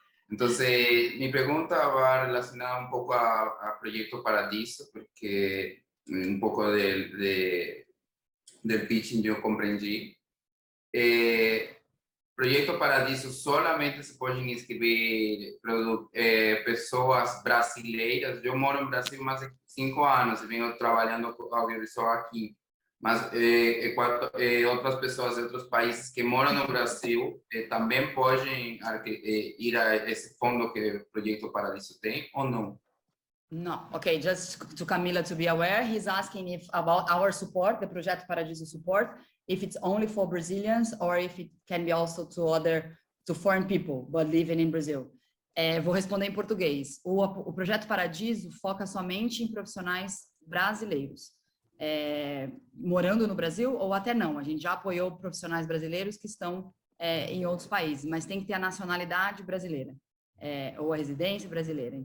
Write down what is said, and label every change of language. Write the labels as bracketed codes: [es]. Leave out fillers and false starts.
[es] Entonces, mi pregunta va relacionada un poco a Proyecto Paradiso, porque un poco del pitching yo comprendí. [pt] Proyecto Paradiso [es] solamente se pueden inscribir [pt] pessoas brasileiras. Eu moro em Brasil há mais de 5 anos e venho trabalhando com audiovisual aqui. Mas outras pessoas de outros países que moram no Brasil também podem ir a esse fundo que o Projeto Paradiso tem, ou não? [en] No, okay, just to Camila to be aware, he's asking if about our support, the Projeto Paradiso support, if it's only for Brazilians or if it can be also to foreign people, but living in Brazil. [pt] Vou responder em português. O Projeto Paradiso foca somente em profissionais brasileiros, morando no Brasil ou até não. A gente já apoiou profissionais brasileiros que estão em outros países, mas tem que ter a nacionalidade brasileira, ou a residência brasileira.